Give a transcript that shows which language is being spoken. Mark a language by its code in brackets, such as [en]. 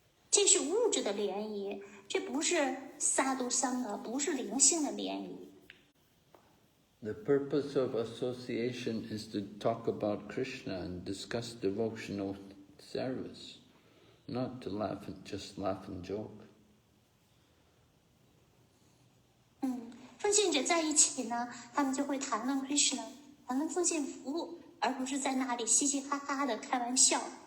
[zh] 这是物质的联谊，这不是萨度桑的，不是灵性的联谊。 [en] The purpose of association is to talk about Krishna and discuss devotional service, not to just laugh and joke. [zh] 奉献者在一起呢，他们就会谈论 Krishna， 谈论奉献服务，而不是在那里嘻嘻哈哈的开玩笑。